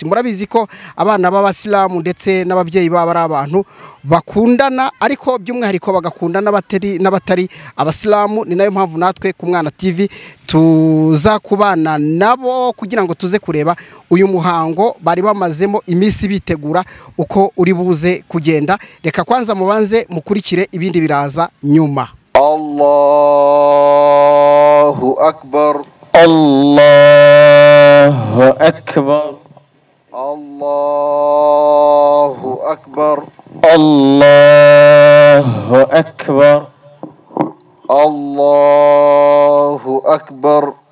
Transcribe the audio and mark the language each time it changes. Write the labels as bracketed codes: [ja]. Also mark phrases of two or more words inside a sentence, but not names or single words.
[rw] Murabizi ko abana b'abasilamu ndetse n'ababyeyi baba ari abantu bakundana, ariko by'umwihariko bagakunda n'abatari abasilamu. Ni nayo mpamvu natwe ku Mwana TV tuza kubana nabo kugira ngo tuze kureba uyu muhango bari bamazemo iminsi bitegura uko uri buze kugenda. Reka kwanza mubanze mukurikire, ibindi biraza nyuma. [ar] الله أكبر, الله أكبر, الله أكبر, الله أكبر, الله أكبر,